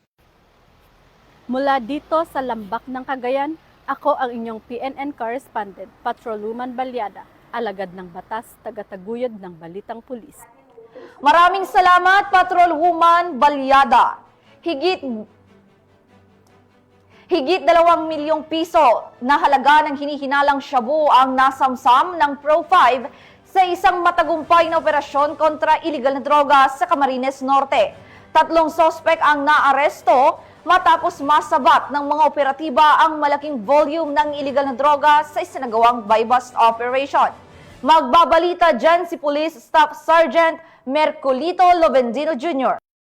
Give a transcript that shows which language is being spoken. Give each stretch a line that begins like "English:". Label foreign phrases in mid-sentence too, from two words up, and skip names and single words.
Filipino: Mula dito sa Lambak ng Cagayan, ako ang inyong PNN correspondent, Patrolwoman Balyada, alagad ng batas, tagataguyod ng Balitang Pulis. Maraming salamat, Patrolwoman Balyada. Higit 2 milyong piso na halaga ng hinihinalang shabu ang nasamsam ng Pro-5 sa isang matagumpay na operasyon kontra iligal na droga sa Camarines Norte. 3 sospek ang naaresto matapos masabat ng mga operatiba ang malaking volume ng iligal na droga sa isinagawang
English: buy-bust operation.
Filipino: Magbabalita dyan si Police Staff Sergeant Mercolito Lovendino Jr.